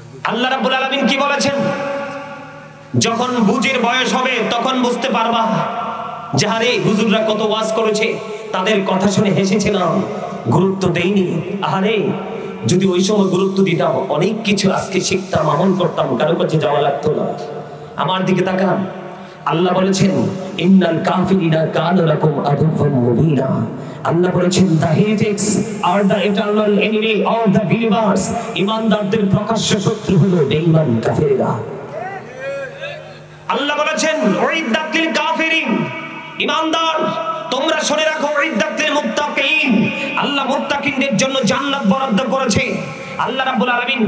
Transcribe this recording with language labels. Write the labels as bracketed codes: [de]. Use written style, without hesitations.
[bn] আল্লাহ রাব্বুল আলামিন কি বলেছেন? যখন বুঝের বয়স হবে তখন বুঝতে পারবা যাহারে হুজুররা কত ওয়াজ করেছে, তাদের কথা শুনে হেসেছিলাম, গুরুত্ব দেইনি। আরে যদি ওই সময় গুরুত্ব দিতাম অনেক কিছু আজকে শিখতাম, আমল করতাম, কারো কাছে যাওয়া লাগতো না। আমার দিকে তাকান, আল্লাহ বলেছেন [ar] ইন্নাল কাফিরিনা কানু লাকুম আদুওয়াম মুবিনা। [bn] আল্লাহ বলেছেন [en] the heretics are the eternal enemy of the believers. [bn] ঈমানদারদের প্রকাশ্য শত্রু হলো বেঈমান কাফেররা। আল্লাহ বলেছেন [ar] উইদ্দাত লিল কাফিরিন, [bn] ঈমানদার তোমরা শুনে রাখো, [ar] উইদ্দাত লিল মুত্তাকিন, [bn] আল্লাহ মুত্তাকিনদের জন্য জান্নাত বরাদ্দ করেছে আল্লাহ রাব্বুল আলামিন।